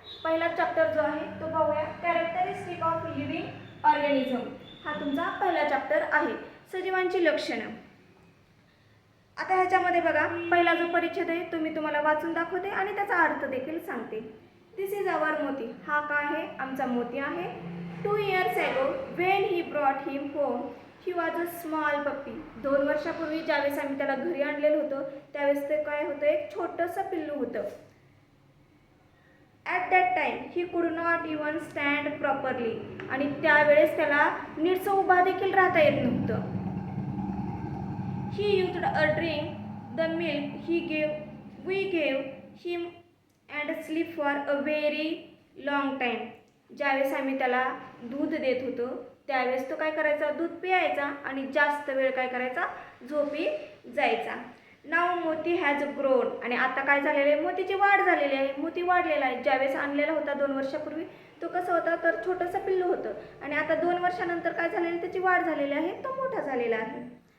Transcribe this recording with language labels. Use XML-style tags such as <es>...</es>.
<mr>पहिला चॅप्टर जो आहे तो पाहूया,</mr> <en>Characteristic of living organism.</en> <mr>हा तुमचा पहिला चॅप्टर आहे, सजीवांची लक्षणे। आता ह्याच्यामध्ये बघा, पहिला जो परिच्छेद आहे तो मी तुम्हाला वाचून दाखवते आणि त्याचा अर्थ देखील सांगते।</mr> <en>This is our Moti.</en> <mr>हा काय आहे? आमचा मोती आहे।</mr> <en>2 years ago when he brought him home he was a small puppy।</en> <mr>2 वर्षापूर्वी ज्यावेळेस आम्ही त्याला घरी आणलेलं होतं त्यावेळेस ते काय होतं, एक छोटंसं पिल्लू होतं।</mr> <en>At that time he could not even stand properly।</en> <mr>आणि त्यावेळेस त्याला नीटसं उभा देखील राहता येत नव्हतं।</mr> <en>He used a drink the milk we gave him and sleep for a very long time।</en> <mr>ज्यावेळेस आम्ही त्याला दूध देत होतो त्यावेळेस तो काय करायचा, दूध पियायचा आणि जास्त वेळ काय करायचा, झोपी जायचा।</mr> <en>नाव Moti has grown.</en> <mr>आणि आता काय झालेलं आहे, मोतीची वाढ झालेली आहे, मोती वाढलेला आहे। ज्यावेळेस आणलेला होता 2 वर्षापूर्वी तो कसं होता, तर छोटंसं पिल्लू होतं आणि आता 2 वर्षानंतर काय झालेलं, त्याची वाढ झालेली आहे, तो मोठा झालेला आहे।</mr>